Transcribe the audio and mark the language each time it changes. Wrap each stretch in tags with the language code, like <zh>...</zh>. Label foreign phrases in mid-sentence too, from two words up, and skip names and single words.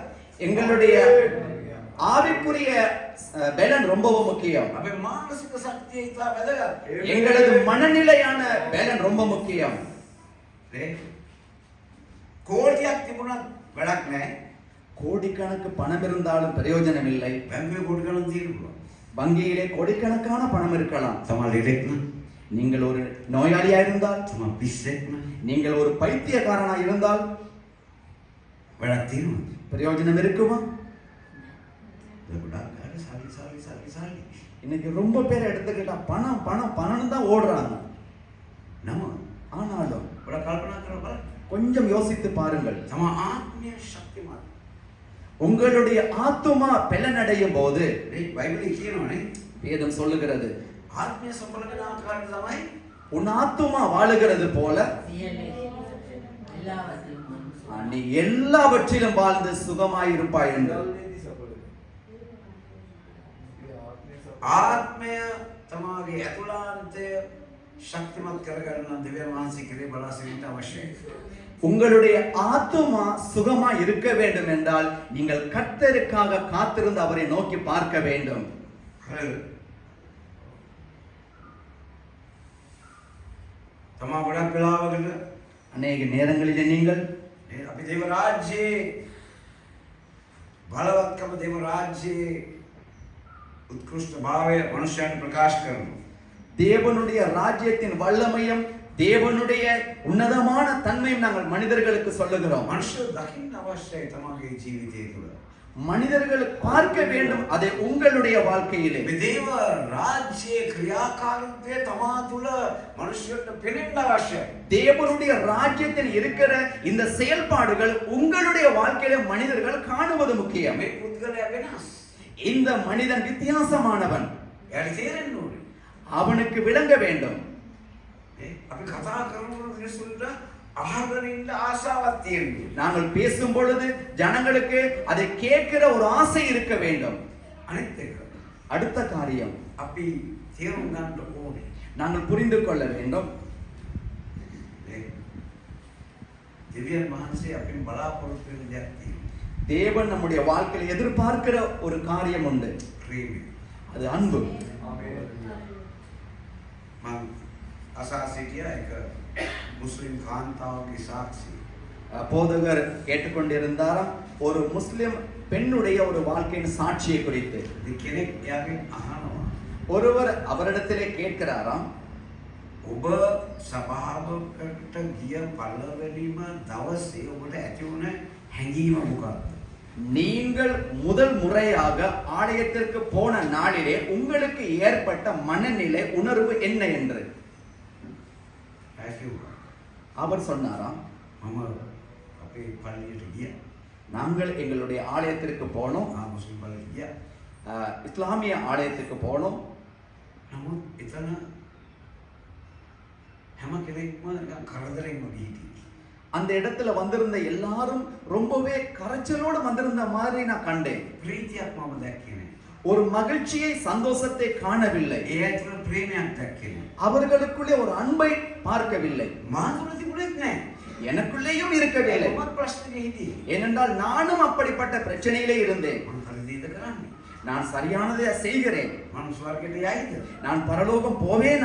<ta>எங்களுடைய ஆவிக்குரிய பலன் ரொம்பவும் முக்கியம்.</ta> <si>අපේ මානසික ශක්තිය ඉතා වැදගත්.</si> <ta>எங்களது மனநிலையான பலன் ரொம்ப முக்கியம்.</ta> <si>නේ? කෝටියක් තිබුණත් වැඩක් නැහැ.</si> <ta>கோடிக்கணக்கு பணம் இருந்தாலும் பிரயோஜனம் இல்லை.</ta> <si>බැංකුවේ කෝටි ගණන් තියෙනවා.</si> <ta>வங்கியிலே கோடிக்கணக்கான பணம் இருக்கலாம்.</ta> <si>සමහර ලෙඩෙක් නම්,</si> <ta>நீங்கள் ஒரு நோயாளியா இருந்தால்,</ta> <si>සමහර පිස්සෙක් නම්</si> <ta>நீங்கள் ஒரு பைத்தியக்காரனா இருந்தால்</ta> <si>වැඩක් තියෙනවා.</si> <ta>பிரயோஜனம் இருக்குமா?</ta> <si>ගොඩක් අය සල්ලි.</si> <ta>இன்னைக்கு ரொம்ப பேர் எடுத்துக்கிட்டா பணம் பணம் பணம்னு தான் ஓடுறாங்க.</ta> <si>නම</si> <ta>ஆனாலும்</ta> <si>ගොඩක් කල්පනා කරලා බලන්න.</si> <ta>கொஞ்சம் யோசித்து பாருங்கள்.</ta> <si>තම ආත්මීය ශක්තිමත්.</si> <ta>உங்களுடைய ஆத்துமா பலனடையும் போது</ta> <si>මේ බයිබලයේ කියනවානේ</si> <ta>வேதம் சொல்லுகிறது,</ta> <si>ආත්මීය සම්පූර්ණ ආකාරය තමයි</si> <ta>உன் ஆத்துமா வாழுகிறது போல நீ எல்லாவற்றிலும் வாழ்ந்து சுகமாயிருப்பாய் என்று.</ta> <si>ආත්මය තමාගේ ඇතුළාන්තය ශක්තිමත් කරගන්න දෙවියන් වහන්සේ කෙරේ බලා සිටින්න අවශ්‍යයි.</si> <ta>உங்களுடைய ஆத்துமா சுகமா இருக்க வேண்டும் என்றால் நீங்கள் கர்த்தருக்காக காத்திருந்து அவரை நோக்கி பார்க்க வேண்டும்.</ta> <si>තමා ගොඩක් වෙලාවකට</si> <ta>அநேக நேரங்களிலே நீங்கள்</ta> <si>අපි දේව රාජ්‍යයේ බලවත්කම, දේව රාජ්‍යයේ උත්කෘෂ්ඨභාවය මනුෂ්‍යයන්ට ප්‍රකාශ කරනවා.</si> <ta>தேவனுடைய ராஜ்யத்தின் வல்லமையும் தேவனுடைய உன்னதமான தன்மையும் நாங்கள் மனிதர்களுக்கு சொல்லுகிறோம்.</ta> <si>මනුෂ්‍ය දකින්න අවශ්‍යයි තමාගේ ජීවිතය තුළ.</si> <ta>மனிதர்கள் பார்க்க வேண்டும் அதை உங்களுடைய வாழ்க்கையிலே.</ta> <si>මේ දේව රාජ්‍යයේ ක්‍රියාකාරීත්වය තමා තුළ මනුෂ්‍යයන්ට පෙනෙන්න අවශ්‍යයි.</si> <ta>தேவனுடைய ராஜ்யத்தில் இருக்கிற இந்த செயல்பாடுகள் உங்களுடைய வாழ்க்கையில மனிதர்கள் காணுவது முக்கியம்.</ta> <si>මේ පුද්ගලයා වෙනස්.</si> <ta>இந்த மனிதன் வித்தியாசமானவன்.</ta> <si>එයාට තේරෙන්න ඕනේ.</si> <ta>அவனுக்கு விளங்க வேண்டும்.</ta> <si>අපි කතා කරනකොට මිනිස්සුන්ට අහගෙන ඉන්න ආසාවක් තියෙනවා.</si> <ta>நாங்கள் பேசும் பொழுது ஜனங்களுக்கு அதை கேட்கிற ஒரு ஆசை இருக்க வேண்டும்.</ta> <si>අනිත් එක</si> <ta>அடுத்த காரியம்</ta> <si>අපි තේරුම් ගන්න ඕනේ.</si> <ta>நாங்கள் புரிந்து கொள்ள வேண்டும்.</ta> <si>දෙවියන් වහන්සේ අපෙන් බලාපොරොත්තු වෙන දෙයක් තියෙනවා.</si> <ta>தேவன் நம்முடைய வாழ்க்கையில் எதிர்பார்க்கிற ஒரு காரியம் உண்டு.</ta> <si>ප්‍රේමය.</si> <ta>அது அன்பு.</ta> <si>මම අසා සිටියා එක මුස්ලිම් කාන්තාවගේ සාක්ෂි.</si> <ta>போதகர் கேட்டுக்கொண்டிருந்தாராம் ஒரு முஸ்லிம் பெண்ணுடைய ஒரு வாழ்க்கையின் சாட்சியை குறித்து.</ta> <si>කෙනෙක් එයාගෙන් අහනවා.</si> <ta>ஒருவர் அவரிடத்திலே கேட்கிறாராம்,</ta> <si>ඔබ සභාවකට ගිය පළවෙනිම දවසේ ඔබට ඇති වුණ හැඟීම මොකක්ද?</si> <ta>நீங்கள் முதல் முறையாக ஆலயத்திற்கு போன நாளிலே உங்களுக்கு ஏற்பட்ட மனநிலை உணர்வு என்ன என்று. அவர் சொன்னாராம்,</ta> <si>මම අපේ පල්ලියට ගියා.</si> <ta>நாங்கள் எங்களுடைய ஆலயத்திற்கு போனோம்,</ta> <si>මුස්ලිම් පල්ලියට ගියා.</si> <ta>இஸ்லாமிய ஆலயத்துக்கு போனோம்.</ta> <si>නමුත් එතන හැම කෙනෙක්ම නිකන් කරදරෙන්ම ගිහින්.</si> <ta>அந்த இடத்துல வந்திருந்த எல்லாரும் ரொம்பவே கரைச்சலோடு வந்திருந்த மாதிரி நான் கண்டேன்.</ta> <si>ප්‍රීතියක් මම දැක්කේ නෑ.</si> <ta>ஒரு மகிழ்ச்சியை சந்தோஷத்தை காணவில்லை.</ta> <si>ඒ ඇතුළ ප්‍රේමයක් දැක්කේ නෑ.</si> <ta>அவர்களுக்குள்ளே ஒரு அன்பை பார்க்கவில்லை.</ta> <si>මා තුළ තිබුණෙත් නෑ.</si> <ta>எனக்குள்ளேயும் இருக்கவில்லை.</ta> <si>මමත් ප්‍රශ්නේ හිටියේ.</si> <ta>ஏனென்றால் நானும் அப்படிப்பட்ட பிரச்சனையிலே இருந்தேன்.</ta> <si>මම හරියද කරන්නේ?</si> <ta>நான் சரியானதை செய்கிறேன்.</ta> <si>මම ස්වර්ගයට යයිද?</si> <ta>நான் பரலோகம் போவேனா?</ta>